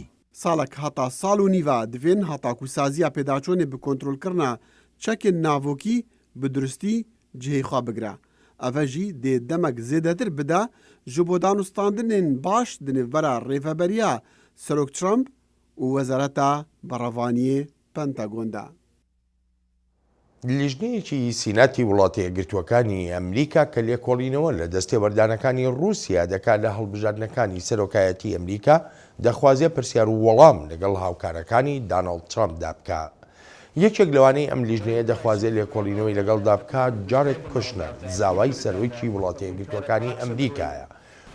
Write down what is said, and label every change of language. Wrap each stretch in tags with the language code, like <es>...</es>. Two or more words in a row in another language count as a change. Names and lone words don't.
<ku>Salek heta sal û nîva divên heta ku saziya pêdaçûnê bi kontrolkirina çekên navokî bi duristî cihê xwe bigire. Ev jî dê demek zêdetir bide ji bo danûstandinên baş di nêvbera rêveberiya Serok Trump û Wezareta Berevaniyê Pentagon de.</ku> <ckb>لیژنەیەکی سیناتی وڵاتی یەکگرتووەکانی ئەمریکا کە لێکۆڵینەوە لە دەستێوەردانەکانی رووسیا دەکات لە هەڵبژاردنەکانی سەرۆکایەتی ئەمریکا دەخوازیە پرسیار و وەڵام لەگەڵ هاوکارەکانی داناڵد ترامپدا بکات. یەکێک لەوانەی ئەم لیژنەیە دەخوازیە لێکۆڵینەوەی لەگەڵدا بکات جارێت کوشنەر زاوای سەرۆکی وڵاتی یەکگرتووەکانی ئەمریکایە.</ckb>